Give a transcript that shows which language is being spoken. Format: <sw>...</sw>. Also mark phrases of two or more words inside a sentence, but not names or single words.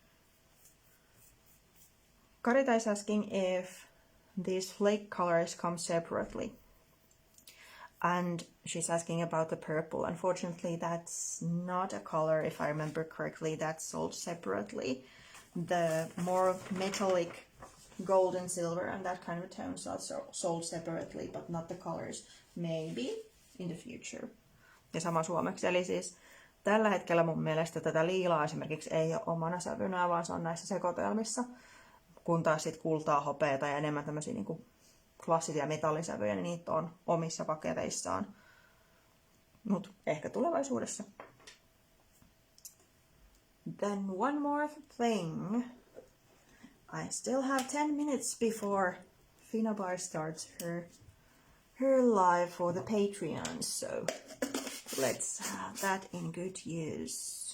<en>Karita is asking if these flake colors come separately, and she's asking about the purple. Unfortunately, that's not a color, if I remember correctly, that's sold separately. The more metallic gold and silver and that kind of tones are sold separately, but not the colors. Maybe in the future.</en> <fi>Ja sama suomeksi, eli siis tällä hetkellä mun mielestä tätä liilaa esimerkiksi ei ole omana sävynä, vaan se on näissä sekoitelmissa, kun taas sit kultaa, hopeata ja enemmän tämmöisiä niinku klassisia metallisävyjä, niin niitä on omissa paketeissaan. Mut ehkä tulevaisuudessa.</fi> <en>Then one more thing. I still have 10 minutes before Finnabair starts her live for the Patreon, so let's have that in good use.</en>